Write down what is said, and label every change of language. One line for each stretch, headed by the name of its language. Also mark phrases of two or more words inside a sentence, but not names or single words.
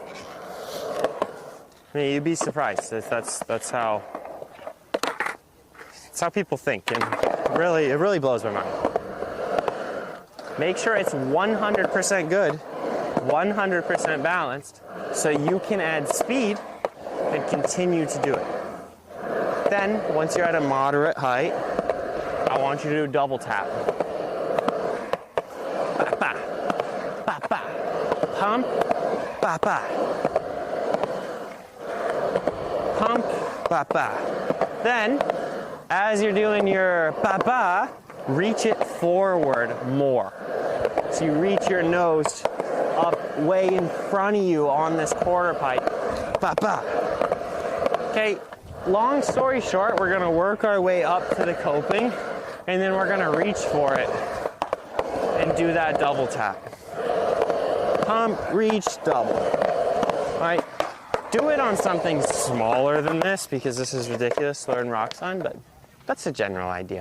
English: I mean, you'd be surprised. That's how people think, and it really blows my mind. Make sure it's 100% good, 100% balanced, so you can add speed and continue to do it. Then, once you're at a moderate height, I want you to do double tap. Ba ba, ba ba, pump, ba ba. Pump, ba ba. Then, as you're doing your ba ba, reach it forward more. So you reach your nose up way in front of you on this quarter pipe. Ba ba. Okay, long story short, we're gonna work our way up to the coping, and then we're gonna reach for it and do that double tap. Pump, reach, double. All right. Do it on something smaller than this because this is ridiculous to learn rocks on, but that's a general idea.